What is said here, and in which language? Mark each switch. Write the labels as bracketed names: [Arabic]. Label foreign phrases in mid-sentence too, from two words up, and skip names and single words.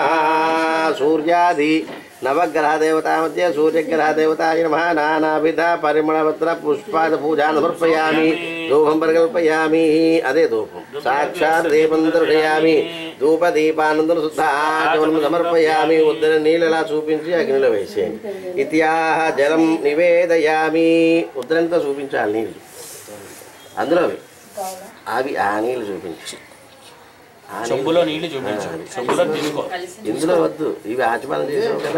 [Sanskrit] सूर्यादि नवग्रह देवता मध्ये सूर्यग्रह देवताय नमः. नानाविध परिमलपत्र पुष्पाद पूजा समर्पयामि. धूपं परिकल्पयामि. अदे धूपं साक्षात् दीपं दर्शयामि. धूपदीपानन्दं शुद्धाचमनं समर्पयामि. [Telugu] ఉద్దర నీలలా చూపించి అగ్నిలో వేసేయండి. [Sanskrit] इत्याह जलं निवेदयामि. [Telugu] ఉద్దరంతో చూపించాలి నీళ్ళు. అందులో అవి ఆ నీళ్ళు చూపించి చెంబులో నీళ్లు చూపించాలి. చెంబులో తీసుకో. ఇందులో వద్దు. ఇవి ఆచమనం చేసావు కదా.